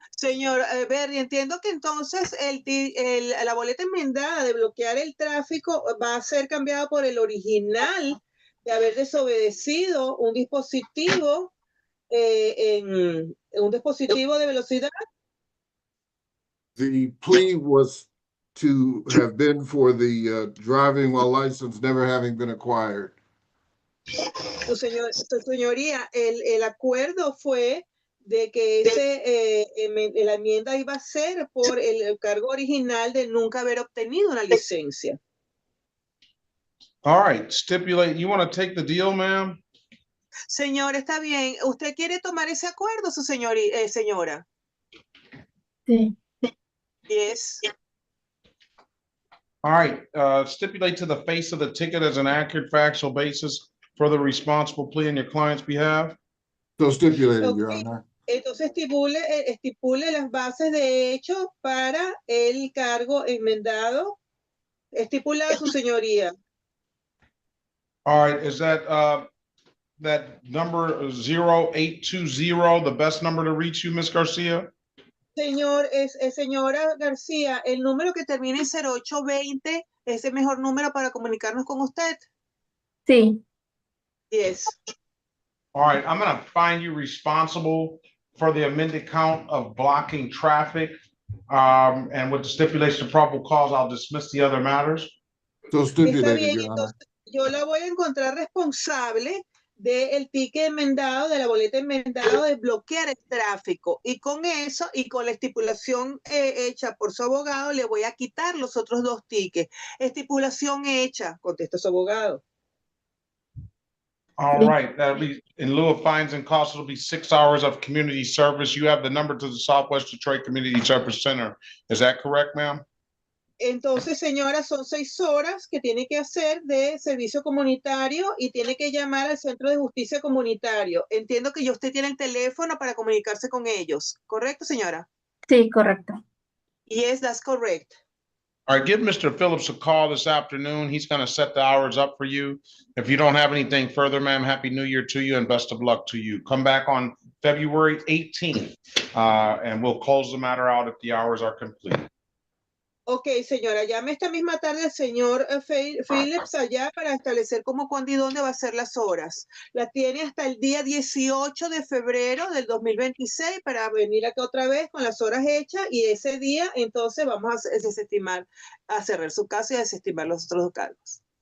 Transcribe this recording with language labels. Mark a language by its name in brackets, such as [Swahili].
[Spanish] Señor Berry, entiendo que entonces la boleta enmendada de bloquear el tráfico va a ser cambiada por el original de haber desobedecido un dispositivo un dispositivo de velocidad. [English] The plea was to have been for the driving while license never having been acquired. [Spanish] Su señoría, el acuerdo fue de que la enmienda iba a ser por el cargo original de nunca haber obtenido una licencia. [English] All right, stipulate. You want to take the deal, ma'am? [Spanish] Señor, está bien. ¿Usted quiere tomar ese acuerdo, su señora? Sí. [English] Yes. All right, stipulate to the face of the ticket as an accurate factual basis for the responsible plea on your client's behalf. So stipulated, Your Ok, Honor. [Spanish] entonces estipule las bases de hecho para el cargo enmendado. Estipulado, su señoría. [English] All right, is that number 0820 the best number to reach you, Ms. Garcia? [Spanish] Señora García, el número que termina en 0820 es el mejor número para comunicarnos con usted. Sí. [English] Yes. All right, I'm gonna find you responsible for the amended count of blocking traffic. And with the stipulation of probable cause, I'll dismiss the other matters. So [Spanish] Está [English] stipulated, [Spanish] bien, [English] Your Honor. [Spanish] entonces yo la voy a encontrar responsable del ticket enmendado, de la boleta enmendado, de bloquear el tráfico. Y con eso, y con la estipulación hecha por su abogado, le voy a quitar los otros 2 tickets. Estipulación hecha, contesta su abogado. [English] All right, that'll be in lieu of fines and costs, it'll be 6 hours of community service. You have the number to the Southwest Detroit Community Service Center. Is that correct, ma'am? [Spanish] Entonces, señora, son 6 horas que tiene que hacer de servicio comunitario y tiene que llamar al Centro de Justicia Comunitario. Entiendo que usted tiene el teléfono para comunicarse con ellos. ¿Correcto, señora? Sí, correcto. [English] Yes, that's correct. All right, give Mr. Phillips a call this afternoon. He's gonna set the hours up for you. If you don't have anything further, ma'am, Happy New Year to you and best of luck to you. Come back on February 18th, and we'll close the matter out if the hours are complete. [Spanish] Ok, señora, llame esta misma tarde al señor Phillips allá para establecer cómo, cuándo y dónde va a ser las horas. La tiene hasta el día 18 de febrero del 2026 para venir acá otra vez con las horas hechas y ese día entonces vamos a desestimar, a cerrar su caso y a desestimar los otros 2 cargos.